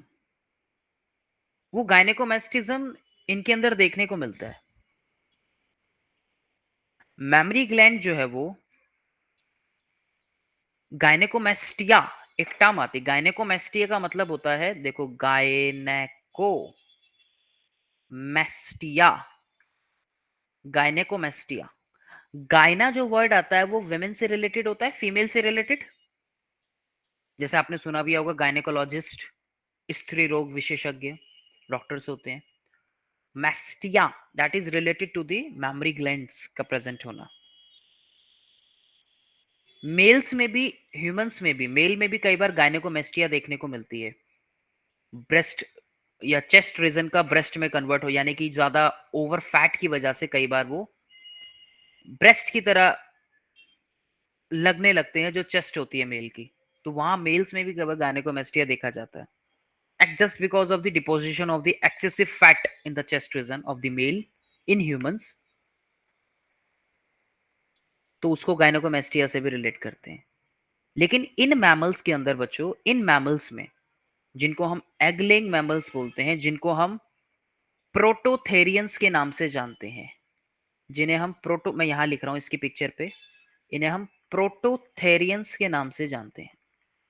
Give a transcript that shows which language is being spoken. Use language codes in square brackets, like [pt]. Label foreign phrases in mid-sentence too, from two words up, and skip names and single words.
[hi] वो गायनेकोमेस्टिज्म इनके अंदर देखने को मिलता है. [en] memory gland [hi] जो है वो गायनेकोमेस्टिया, एक टर्म आती है. गायनेकोमेस्टिया का मतलब होता है, देखो, गायनेकोमेस्टिया, गायनेकोमेस्टिया. गायना जो वर्ड आता है वो विमेन से रिलेटेड होता है, फीमेल से रिलेटेड. जैसे आपने सुना भी होगा गायनेकोलॉजिस्ट, स्त्री रोग विशेषज्ञ, डॉक्टर्स होते हैं. [en] mastia that is related to the memory glands [hi] का प्रेजेंट होना. मेल्स में भी, ह्यूमंस में भी, मेल में भी कई बार गायनेकोमेस्टिया देखने को मिलती है. ब्रेस्ट या [en] chest region [hi] का ब्रेस्ट में कन्वर्ट हो, यानी कि ज्यादा [en] over fat [hi] की वजह से कई बार वो ब्रेस्ट की तरह लगने लगते हैं जो चेस्ट होती है मेल की. तो वहां मेल्स में भी कई बार गायनेकोमेस्टिया देखा जाता है, [en] just because of the deposition of the excessive fat in the chest region of the male in humans. [hi] तो उसको गायनेकोमेस्टिया से भी रिलेट करते हैं. लेकिन इन मैमल्स के अंदर बच्चों, इन मैमल्स में जिनको हम [en] egg laying mammals [hi] बोलते हैं, जिनको हम प्रोटोथेरियंस के नाम से जानते हैं, जिन्हें हम मैं यहां लिख रहा हूं इसकी पिक्चर पे, इन्हें हम प्रोटोथेरियंस के नाम से जानते हैं.